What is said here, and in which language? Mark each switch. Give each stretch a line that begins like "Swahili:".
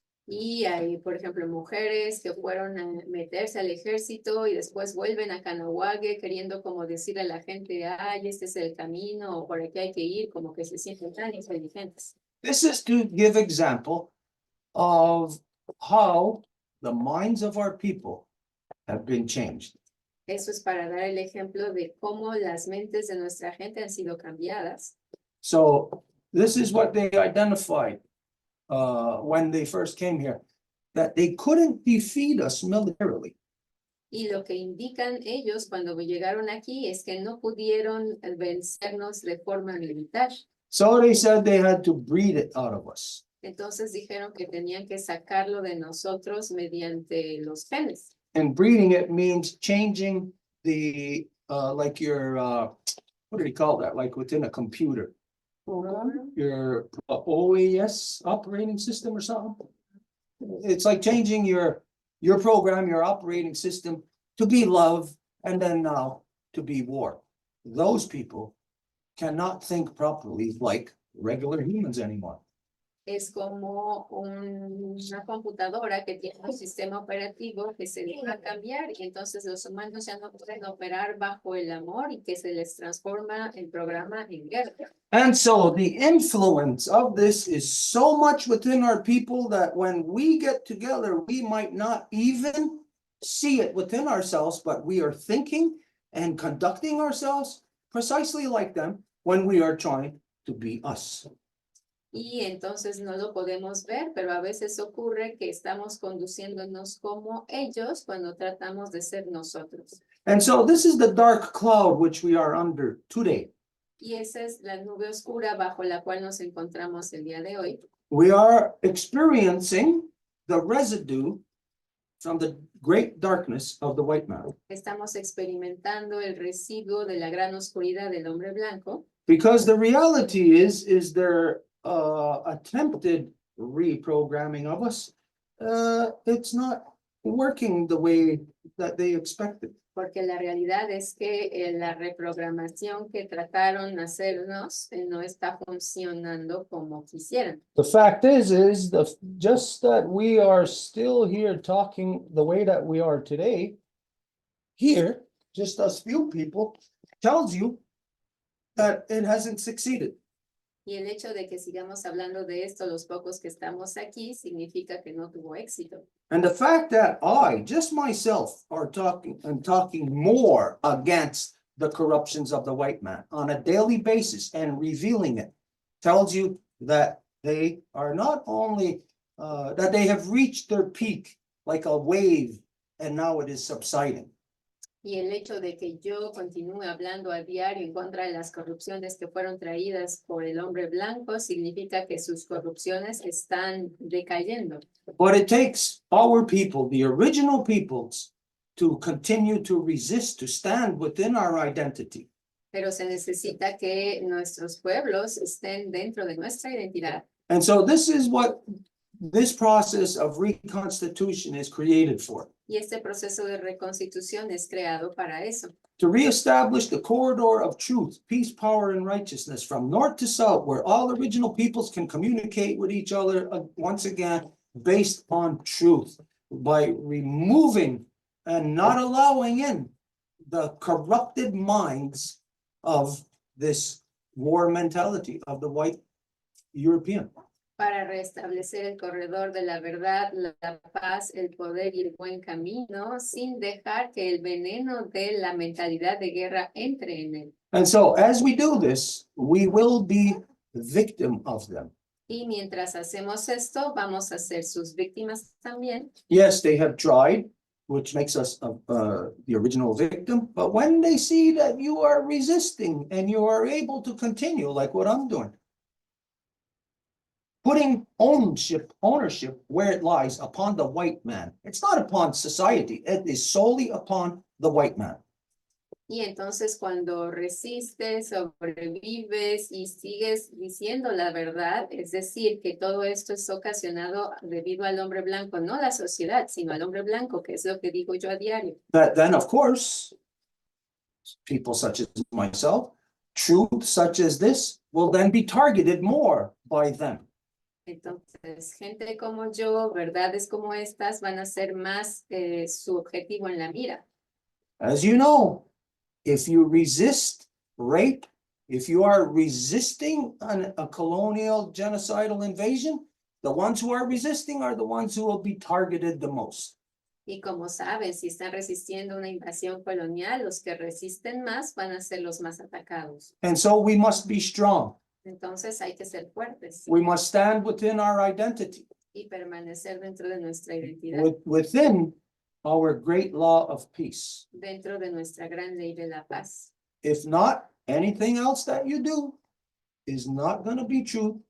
Spanish: Y hay, por ejemplo, mujeres que fueron a meterse al ejército y después vuelven a Katsitonsariio queriendo como decir a la gente, ay, este es el camino, o por aquí hay que ir, como que se sienten tan inteligentes.
English: This is to give example of how the minds of our people have been changed.
Spanish: Eso es para dar el ejemplo de cómo las mentes de nuestra gente han sido cambiadas.
English: So this is what they identified when they first came here, that they couldn't defeat us militarily.
Spanish: Y lo que indican ellos cuando llegaron aquí es que no pudieron vencernos de forma militar.
English: So they said they had to breed it out of us.
Spanish: Entonces dijeron que tenían que sacarlo de nosotros mediante los genes.
English: And breeding it means changing the, like your, what do you call that? Like within a computer, your OAS operating system or something. It's like changing your program, your operating system to be love and then now to be war. Those people cannot think properly like regular humans anymore.
Spanish: Es como una computadora que tiene un sistema operativo que se deja cambiar y entonces los humanos ya no pueden operar bajo el amor y que se les transforma el programa en guerra.
English: And so the influence of this is so much within our people that when we get together, we might not even see it within ourselves, but we are thinking and conducting ourselves precisely like them when we are trying to be us.
Spanish: Y entonces no lo podemos ver, pero a veces ocurre que estamos conduciéndonos como ellos cuando tratamos de ser nosotros.
English: And so this is the dark cloud which we are under today.
Spanish: Y esa es la nube oscura bajo la cual nos encontramos el día de hoy.
English: We are experiencing the residue from the great darkness of the white man.
Spanish: Estamos experimentando el residuo de la gran oscuridad del hombre blanco.
English: Because the reality is their attempted reprogramming of us. It's not working the way that they expected.
Spanish: Porque la realidad es que la reprogramación que trataron de hacernos no está funcionando como quisieran.
English: The fact is just that we are still here talking the way that we are today, here, just us few people, tells you that it hasn't succeeded.
Spanish: Y el hecho de que sigamos hablando de esto, los pocos que estamos aquí, significa que no tuvo éxito.
English: And the fact that I, just myself, are talking more against the corruptions of the white man on a daily basis and revealing it tells you that they are not only, that they have reached their peak like a wave and now it is subsiding.
Spanish: Y el hecho de que yo continúe hablando a diario en contra de las corrupciones que fueron traídas por el hombre blanco significa que sus corrupciones están decayendo.
English: But it takes our people, the original peoples, to continue to resist, to stand within our identity.
Spanish: Pero se necesita que nuestros pueblos estén dentro de nuestra identidad.
English: And so this is what this process of reconstitution is created for.
Spanish: Y este proceso de reconstitución es creado para eso,
English: To reestablish the corridor of truth, peace, power, and righteousness from north to south, where all original peoples can communicate with each other once again based on truth, by removing and not allowing in the corrupted minds of this war mentality of the white European.
Spanish: para restablecer el corredor de la verdad, la paz, el poder y el buen camino, sin dejar que el veneno de la mentalidad de guerra entre en él.
English: And so as we do this, we will be victim of them.
Spanish: Y mientras hacemos esto, vamos a ser sus víctimas también.
English: Yes, they have tried, which makes us the original victim. But when they see that you are resisting and you are able to continue, like what I'm doing, putting ownership where it lies upon the white man. It's not upon society. It is solely upon the white man.
Spanish: Y entonces cuando resistes, sobrevives y sigues diciendo la verdad, es decir, que todo esto es ocasionado debido al hombre blanco, no la sociedad, sino al hombre blanco, que es lo que digo yo a diario.
English: But then, of course, people such as myself, truth such as this, will then be targeted more by them.
Spanish: Entonces, gente como yo, verdades como estas van a ser más su objetivo en la mira.
English: As you know, if you resist rape, if you are resisting a colonial genocidal invasion, the ones who are resisting are the ones who will be targeted the most.
Spanish: Y como saben, si están resistiendo una invasión colonial, los que resisten más van a ser los más atacados.
English: And so we must be strong.
Spanish: Entonces hay que ser fuertes
English: We must stand within our identity,
Spanish: y permanecer dentro de nuestra identidad,
English: within our great law of peace.
Spanish: dentro de nuestra gran ley de la paz.
English: If not, anything else that you do is not going to be true.